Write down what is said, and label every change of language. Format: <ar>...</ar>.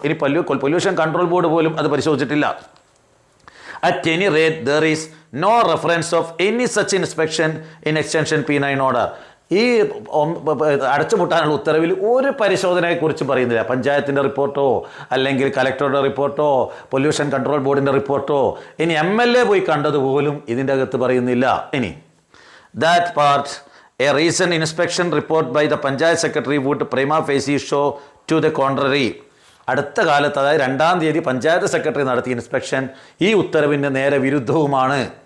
<ml>ഇനി pollution control board പോലും അത് പരിശോധിച്ചിട്ടില്ല.</ml> <en>At any rate there is no reference of any such inspection in extension P9 order.</en> <ml>ഈ അടച്ചുപൂട്ടാനുള്ള ഉത്തരവിൽ ഒരു പരിശോധനയെക്കുറിച്ച് പറയുന്നില്ല. പഞ്ചായത്തിൻ്റെ റിപ്പോർട്ടോ അല്ലെങ്കിൽ കലക്ടറുടെ റിപ്പോർട്ടോ പൊല്യൂഷൻ കൺട്രോൾ ബോർഡിൻ്റെ റിപ്പോർട്ടോ ഇനി MLA പോയി കണ്ടതുപോലും ഇതിൻ്റെ അകത്ത് പറയുന്നില്ല. ഇനി</ml> <en>That part a recent inspection report by the panchayat secretary would prima facie show to the contrary.</en> <ml>അടുത്ത കാലത്ത്, അതായത് 2-ാം തീയതി പഞ്ചായത്ത് സെക്രട്ടറി നടത്തിയ ഇൻസ്പെക്ഷൻ ഈ ഉത്തരവിന് നേരെ വിരുദ്ധവുമാണ്.</ml>